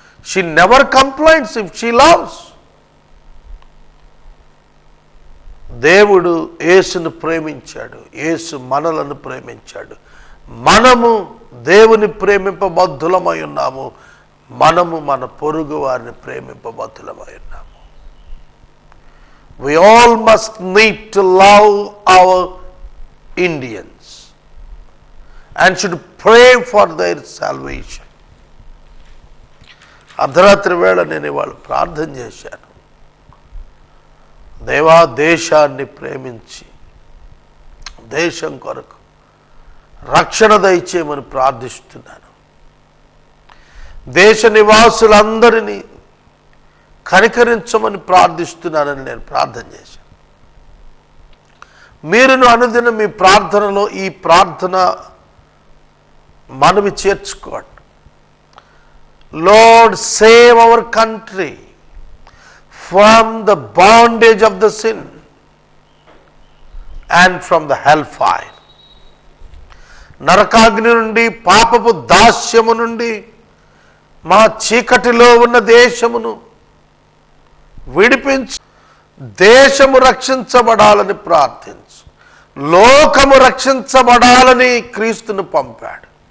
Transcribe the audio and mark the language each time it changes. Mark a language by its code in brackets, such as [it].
[en] She never complains if she loves. [te] దేవుడు యేసును ప్రేమించాడు, యేసు మనలను ప్రేమించాడు. మనము దేవుని ప్రేమింపబద్ధులమై ఉన్నాము. మనము మన పొరుగు వారిని ప్రేమింపబద్ధులమై ఉన్నాము. [en] We all must need to love our Indians and should pray for their salvation. [te] అర్ధరాత్రి వేళ నేను ఇవాళ ప్రార్థన చేశాను. దేవా, దేశాన్ని ప్రేమించి దేశం కొరకు రక్షణ దయచేయమని ప్రార్థిస్తున్నాను. దేశ నివాసులందరినీ కనికరించమని ప్రార్థిస్తున్నానని నేను ప్రార్థన చేశాను. మీరును అనుదినం మీ ప్రార్థనలో ఈ ప్రార్థన మనవి చేర్చుకోండి. [en] Lord, save our country from the bondage of the sin and from the hellfire. [te] నరకాగ్ని నుండి, పాపపు దాస్యము నుండి మా చీకటిలో ఉన్న దేశమును విడిపించు. దేశము రక్షించబడాలని ప్రార్థించు. లోకము రక్షించబడాలని క్రీస్తును పంపాడు.